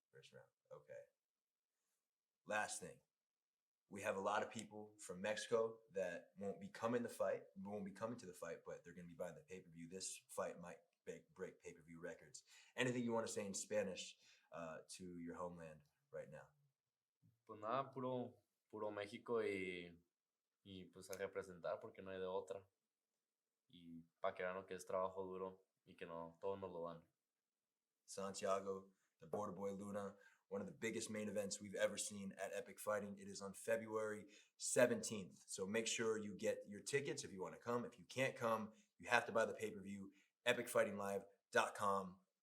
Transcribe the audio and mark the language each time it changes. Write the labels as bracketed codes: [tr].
[en] First round. Okay. Last thing. We have a lot of people from Mexico that won't be coming to the fight, but they're going to be buying the pay-per-view. This fight might break pay-per-view records. Anything you want to say in Spanish to your homeland right now? [es] Pues nada, puro México y pues a representar porque no hay de otra. Y para que vean lo que es trabajo duro y que no, todos nos lo dan. [en] Santiago, the Border Boy Luna, one of the biggest main events we've ever seen at Epic Fighting. It is on February 17th. So make sure you get your tickets if you want to come. If you can't come, you have to buy the pay-per-view, epicfightinglive.com.